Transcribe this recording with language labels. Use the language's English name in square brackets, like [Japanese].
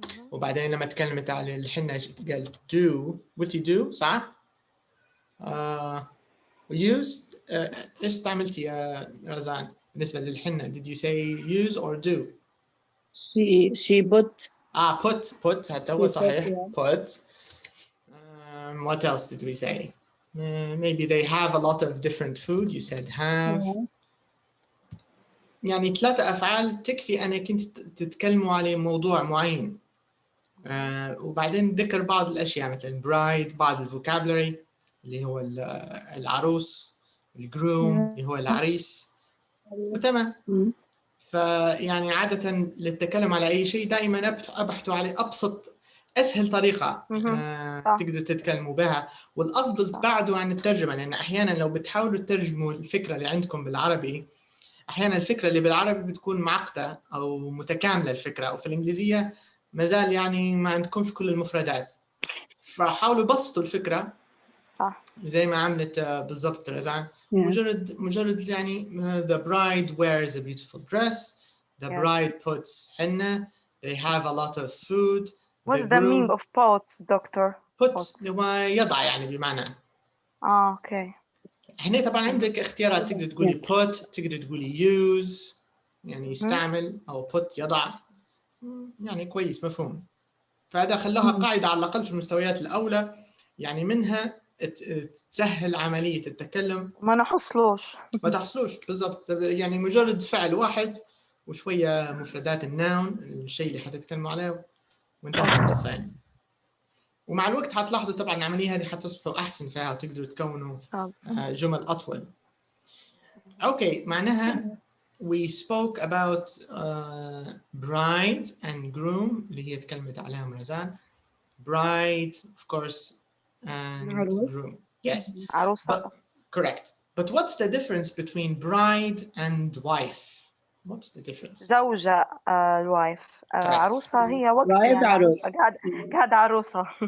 [Arabic] وبعدين لما تكلمت على الحنة قالت do، قلتي do صح؟ use ايش استعملتي يا رزان بالنسبة للحنة؟ [English] did you say use or do؟ She put. [Arabic] put هذا هو صحيح. [English] yeah. put. What else did we say? Maybe they have a lot of different food. You said have. Yeah. [Arabic] يعني 3 أفعال تكفي أنك أنت تتكلموا على موضوع معين. وبعدين ذكر بعض الأشياء مثل bride، بعض الفوكابلري اللي هو العروس، الgroom اللي هو العريس، وتمام. فيعني عادة للتكلم على أي شيء دائما أبحث على أبسط أسهل طريقة تقدروا تتكلموا بها، والأفضل تبعدوا عن الترجمة، لأن أحيانا لو بتحاولوا تترجموا الفكرة اللي عندكم بالعربي أحيانا الفكرة اللي بالعربي بتكون معقدة أو متكاملة الفكرة، أو في الإنجليزية مازال يعني ما عندكمش كل المفردات، فحاولوا بسطوا الفكرة زي ما عملت بالضبط رزان. مجرد يعني [English] the bride wears a beautiful dress, the bride puts henna, they have a lot of food. What's the meaning of put, doctor? [Arabic] put هو يضع يعني بمعنى. اوكي. هنا طبعا عندك اختيارات، تقدر تقولي put، تقدر تقولي use يعني يستعمل، أو put يضع، يعني كويس مفهوم. فهذا خلاها قاعدة على الأقل في المستويات الأولى، يعني منها تسهل عملية التكلم. ما نحصلوش. ما تحصلوش بالضبط، يعني مجرد فعل واحد وشوية مفردات الناون الشيء اللي حتتكلموا عليه وانتهت القصة يعني. ومع الوقت حتلاحظوا طبعا العملية هذه حتصبحوا أحسن فيها وتقدروا تكونوا جمل أطول. أوكي، معناها [English] we spoke about bride and groom [Arabic] اللي هي تكلمت عليهم رزان. [English] Bride, of course, and groom. Yes. But, correct. But what's the difference between bride and wife? What's the difference? [Arabic] زوجة الوايف. عروسة هي وقت يعني عروسة. قاعدة عروسة.